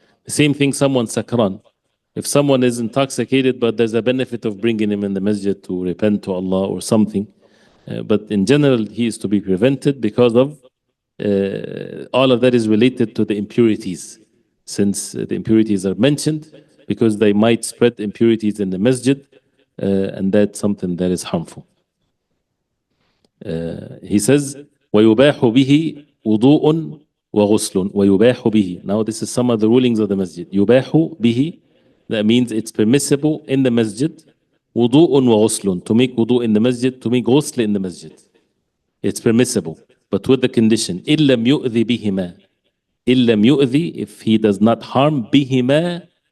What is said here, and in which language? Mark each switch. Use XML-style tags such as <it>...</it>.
<en>The same thing, someone sakran. If someone is intoxicated, but there's a benefit of bringing him in the masjid to repent to Allah or something, but in general, he is to be prevented because of all of that is related to the impurities. Since the impurities are mentioned, because they might spread impurities in the masjid, and that's something that is harmful. He says,</en> <ar>وَيُبَاحُ بِهِ وُضُوءٌ وَغُسْلٌ وَيُبَاحُ بِهِ.</ar> <en>Now this is some of the rulings of the masjid.</en> <ar>يُبَاحُ بِهِ,</ar> <en>that means it's permissible in the masjid.</en> <ar>وُضُوءٌ وَغُسْلٌ,</ar> <en>to make wudu in the masjid, to make ghusl in the masjid. It's permissible, but with the condition,</en> <ar>إِلَّمْ يُؤْذِ بِهِمَا. إِلَّمْ يُؤْذِ,</ar> <en>if he does not harm,</en> <ar>بِهِمَا.</ar>